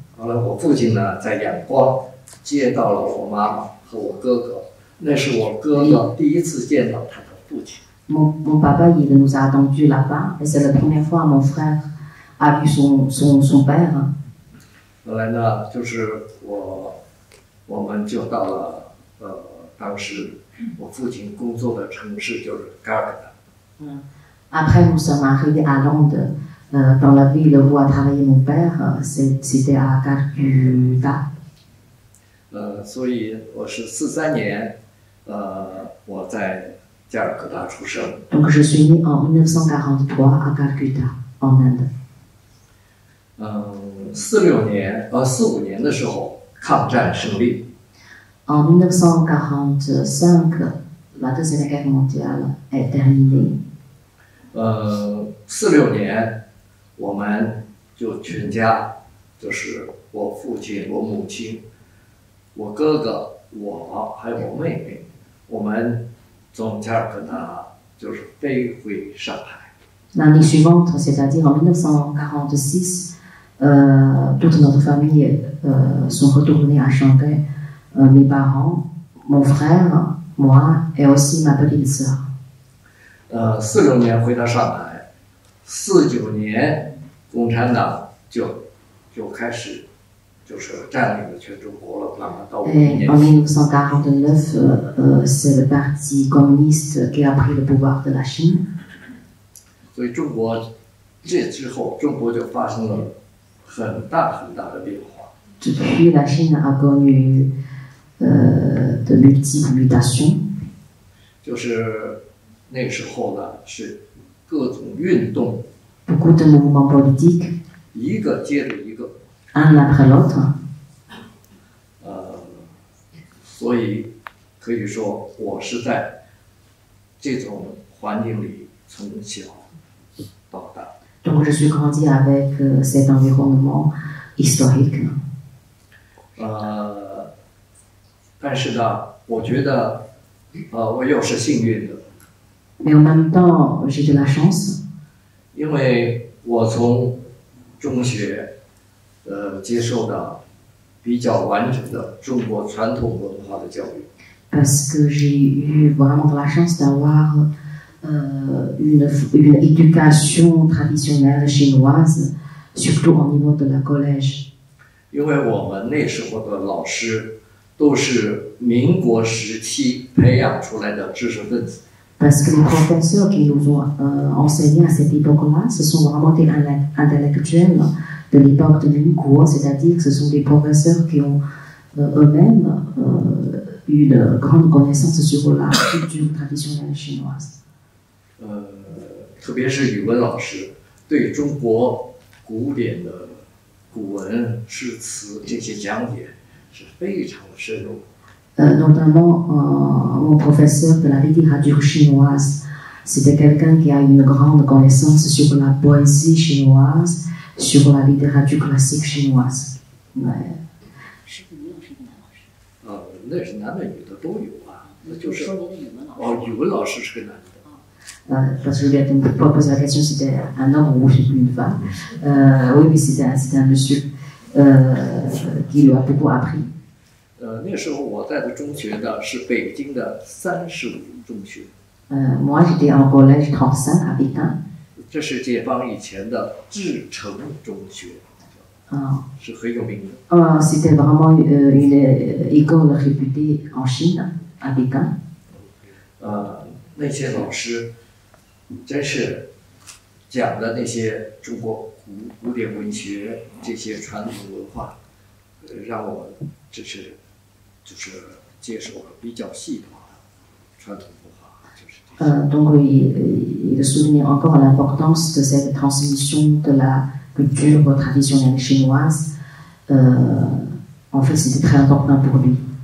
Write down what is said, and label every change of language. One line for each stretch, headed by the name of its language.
Chinese: 后来我父亲呢在仰光接到了我妈妈和我哥哥，那是我哥哥第一次见到他的父亲。
French: Mon papa, il nous a attendus là-bas, et c'est la première fois mon frère a vu son père.
Chinese: 后来呢，就是我们就到了当时我父亲工作的城市就是噶尔各答。
French: Après, nous sommes arrivés à Londres, dans la ville où a travaillé mon père, c'était à Calcutta.
Chinese: 所以我是43年，我在加尔各答出生。
French: Donc je suis né en 1943 à Calcutta, en Inde.
Chinese: 45年的时候，抗战胜利。
French: En 1945, la Deuxième Guerre mondiale est terminée.
Chinese: 46年，我们就全家，就是我父亲、我母亲、我哥哥、我还有我妹妹，我们从加尔各答就是飞回上海。
French: L'année suivante, c'est-à-dire en 1946, toute notre famille sont retournés à Shanghai. Mes parents, mon frère, moi et aussi ma petite sœur.
Chinese: 46年回到上海，49年共产党就开始就是占领了全中国了，那么到51年。
French: En 1949, c'est le parti communiste qui a pris le pouvoir de la Chine.
Chinese: 所以中国这之后，中国就发生了很大的变化。
French: Depuis, la Chine a connu de multiples mutations.
Chinese: 就是那个时候呢，是各种运动，
French: Beaucoup de mouvements politiques,
Chinese: 一个接着一个。
French: un après l'autre.
Chinese: 所以可以说我是在这种环境里从小到大。
French: Donc je suis grandi avec cet environnement historique.
Chinese: 但是呢，我觉得我又是幸运的。
French: Mais en même temps, j'ai de la chance.
Chinese: 因为我从中学接受的比较完整的中国传统文化的教育。
French: Parce que j'ai eu vraiment de la chance d'avoir une éducation traditionnelle chinoise, surtout au niveau de la collège.
Chinese: 因为我们那时候的老师都是民国时期培养出来的知识分子。
French: Parce que les professeurs qui nous ont enseigné à cette époque-là, ce sont vraiment des intellectuels de l'époque de Minguo, c'est-à-dire que ce sont des professeurs qui ont eux-mêmes eu une grande connaissance sur la culture traditionnelle chinoise.
Chinese: 特别是语文老师对中国古典的古文、诗词这些讲解是非常深入。
French: Notamment, mon professeur de la littérature chinoise, c'était quelqu'un qui a une grande connaissance sur la poésie chinoise, sur la littérature classique chinoise.
Chinese: 那是男的女的都有啊。就是语文老师是个男的。
French: Parce que je lui ai posé la question si c'était un homme ou une femme. Oui, c'était un monsieur qui lui a beaucoup appris.
Chinese: 那时候我在的中学呢是北京的35中学。
French: Moi, j'étais en collège 35 à Pékin.
Chinese: 这是解放以前的志诚中学，是很有名的。
French: C'était vraiment une école réputée en Chine, à Pékin.
Chinese: 那些老师真是讲的那些中国古典文学这些传统文化，让我就是接受了比较系统的传统文化。
French: Donc, il souligne encore l'importance de cette transmission de la culture traditionnelle chinoise. En fait, c'était très important pour lui.